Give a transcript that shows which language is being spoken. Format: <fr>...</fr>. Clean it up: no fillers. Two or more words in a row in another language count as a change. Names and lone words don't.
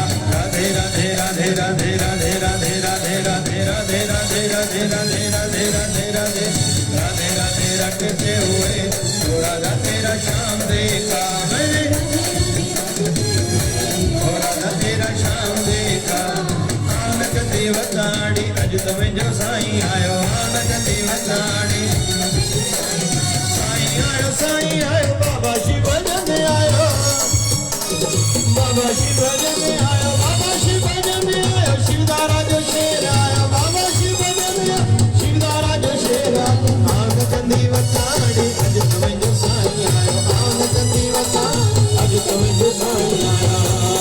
<hi>राधे राधे राधे राधे राधे राधे राधे राधे राधे राधे राधे राधे राधे राधे राधे राधे राधे रटते हुए, तो राधा तेरा श्याम देखा मैंने, राधा तेरा श्याम देखा।</hi> <sd>देवताड़ी अज तमें जो साईं आयो, आनंद देवताड़ी साईं आयो, साईं आयो, बाबा शिव भजन आयो, बाबा शिव भजन आयो, बाबा शिव भजन आयो। शिवदारा जो शेर आयो, बाबा शिव भजन आयो, शिवदारा जो शेर आयो। आनंद देवताड़ी अज तमें जो साईं आयो, आनंद देवताड़ी अज तमें जो साईं आयो।</sd>